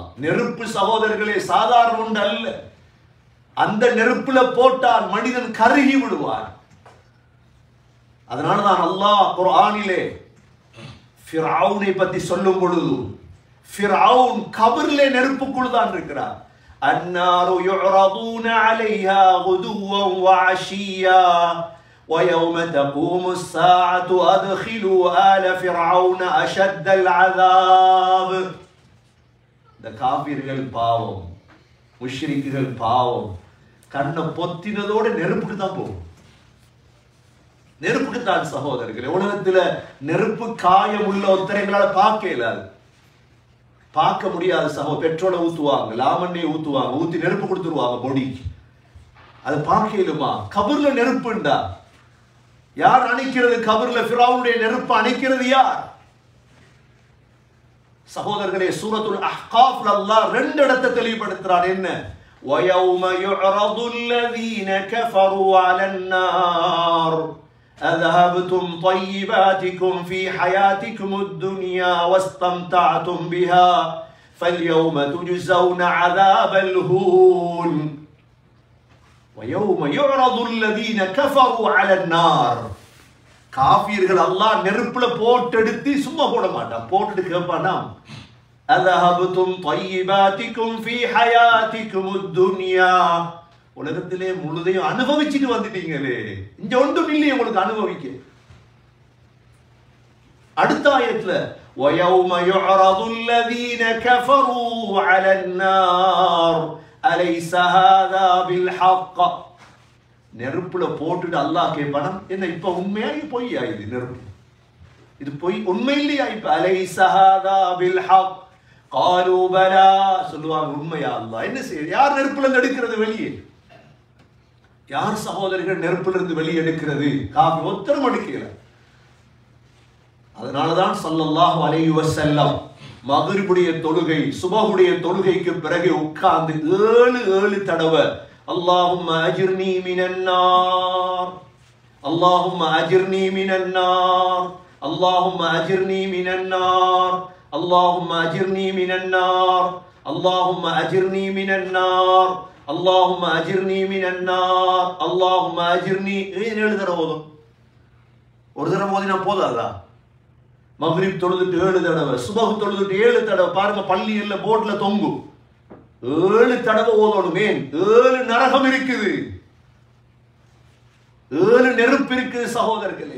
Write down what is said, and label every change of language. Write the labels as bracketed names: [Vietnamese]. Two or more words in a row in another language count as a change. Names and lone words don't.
[Tamil] நெருப்பு சகோதரர்களே சாதாரண ஒன்று அல்ல. அந்த நெருப்புல போட்டால் மனிதன் கருகி விடுவார். அதனாலதான் அல்லாஹ் குர்ஆனிலே ஃபிரௌனை பத்தி சொல்லும் பொழுது, ஃபிரௌன் கபரிலே நெருப்புக்குள் தான் இருக்கிறார். [Arabic] النار يعرضون عليها غدوا وعشيا ويوم تقوم الساعة أدخلوا آل فرعون أشد العذاب. [Tamil] இந்த காபிர்கள் பாவம், முஷ்ரிக்குகள் பாவம், கண்ணை பொத்தினதோட நெருப்புக்கு தான் போகும். நெருப்புக்கு தான் சகோதரர்களே. உலகத்துல நெருப்பு காயம் உள்ள ஒருத்தரைங்களால பார்க்க இயலாது, பார்க்க முடியாது சகோதரர். பெட்ரோலை ஊத்துவாங்க, லாமண்ணியை ஊத்துவாங்க, ஊத்தி நெருப்பு கொடுத்துருவாங்க பொடிக்கு. அது பார்க்க இயலுமா? கபர்ல நெருப்புண்டா யார் அணைக்கிறது? கபர்ல ஃபிரௌனுடைய நெருப்பு அணைக்கிறது யார்? சகோதரர்களே, [Arabic] سورة الأحقاف [Tamil] அல்லாஹ் 2 இடத்தை தெளிவுபடுத்துறான். என்ன? [Arabic] وَيَوْمَ يُعْرَضُ الَّذِينَ كَفَرُوا عَلَى النَّارِ أَذْهَبْتُمْ طَيِّبَاتِكُمْ فِي حَيَاتِكُمُ الدُّنْيَا وَاسْتَمْتَعْتُمْ بِهَا فَالْيَوْمَ تُجْزَوْنَ عَذَابَ الْهُونِ وَيَوْمَ يُعْرَضُ الَّذِينَ كَفَرُوا عَلَى النَّارِ. [Tamil] காஃபிர்கள் அல்லாஹ் நெருப்புல போட்டெடுத்து சும்மா போட மாட்டான், போட்டுட்டு கேட்பானா, [Arabic] أذهبتم طيباتكم في حياتكم الدنيا. [Tamil] உலகத்திலே முழுதையும் அனுபவிச்சுட்டு வந்துட்டீங்களே, இங்க ஒன்றும் இல்லையே உங்களுக்கு அனுபவிக்க. அடுத்த ஆயத்துல [Arabic] وَيَوْمَ يُعْرَضُ الَّذِينَ كَفَرُوا عَلَى النَّارِ أَلَيْسَ هَذَا بِالْحَقِّ. [Tamil] நெருப்புல போட்டுட்டு அல்லாஹ் கேட்பானா, என்ன இப்ப உண்மையா பொய்யா? இது நெருப்பு, இது பொய், உண்மை இல்லையா? இப்ப [Arabic] أَلَيْسَ هَذَا بِالْحَقِّ قَالُوا بَلَى. [Tamil] சொல்லுவாங்க, உண்மையா அல்லாஹ். என்ன செய்ய? யார் நெருப்புல இருந்து எடுக்கிறது வெளியே? யார் சகோதரர்கள் நெருப்புல இருந்து வெளியே எடுக்கிறது? காபி ஒத்தரம் எடுக்கல. அதனாலதான் [Arabic] صلى الله عليه وسلم [Tamil] மக்ரிபுடைய தொழுகை, சுபஹுடைய தொழுகைக்கு பிறகு உட்கார்ந்து 7 தடவை [Arabic] اللهم أجرني من النار, اللهم أجرني من النار اللهم أجرني من النار اللهم أجرني من النار اللهم أجرني من النار اللهم أجرني من النار اللهم أجرني. [Tamil] ஏன் 7 தடவை ஓதும்? ஒரு தடவை ஓதினா போதாதா? மக்ரிப் தொழுதுட்டு 7 தடவை, சுபஹ் தொழுதுட்டு 7 தடவை. பாருங்க, பள்ளியில போர்ட்ல தொங்கும் 7 தடவை ஓதணும். ஏன்? 7 நரகம் இருக்குது, 7 நெருப்பு இருக்குது சகோதரர்களே.